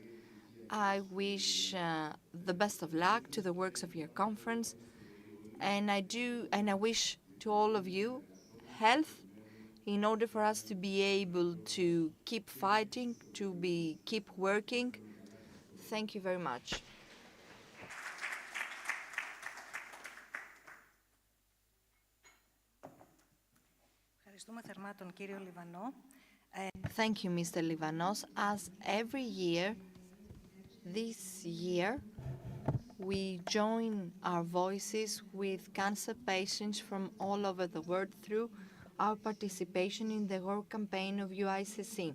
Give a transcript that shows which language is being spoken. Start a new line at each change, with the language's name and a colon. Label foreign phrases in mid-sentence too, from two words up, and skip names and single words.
English: I wish the best of luck to the works of your conference, and I wish to all of you health in order for us to be able to keep fighting, keep working. Thank you very much.
Greek: Ευχαριστούμε θερμά τον κύριο Λιβανό.
English: Thank you, Mr. Livanos. As every year, this year, we join our voices with cancer patients from all over the world through our participation in the work campaign of UICC.